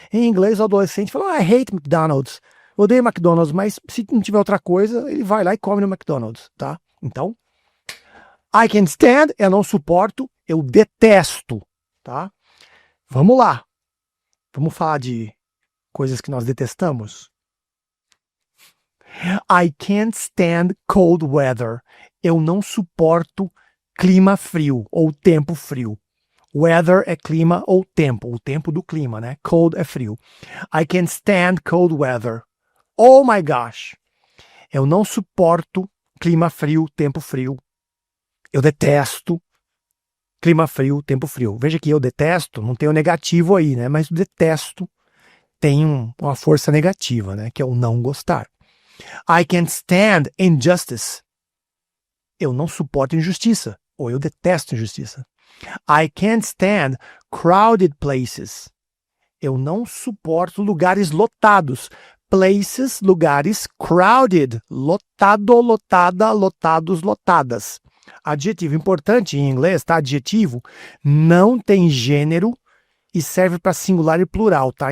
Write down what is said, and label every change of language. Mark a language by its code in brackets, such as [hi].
[pt] Em inglês, o adolescente fala, [en] I hate McDonald's. [pt] Odeio McDonald's, mas se não tiver outra coisa, ele vai lá e come no McDonald's, tá? Então, [en] I can't stand, [pt] eu não suporto, eu detesto, tá? Vamos lá. Vamos falar de coisas que nós detestamos? [en] I can't stand cold weather. [pt] Eu não suporto clima frio ou tempo frio. Weather é clima ou tempo, o tempo do clima, né? Cold é frio. [en] I can't stand cold weather. Oh my gosh. [pt] Eu não suporto clima frio, tempo frio. Eu detesto clima frio, tempo frio. Veja que eu detesto, não tem o negativo aí, né? Mas o detesto tem uma força negativa, né? Que é o não gostar. [en] I can't stand injustice. [pt] Eu não suporto injustiça. Ou eu detesto injustiça. [en] I can't stand crowded places. [pt] Eu não suporto lugares lotados. Places, lugares, crowded, lotado, lotada, lotados, lotadas. Adjetivo importante em inglês, tá? Adjetivo não tem gênero e serve para singular e plural, tá?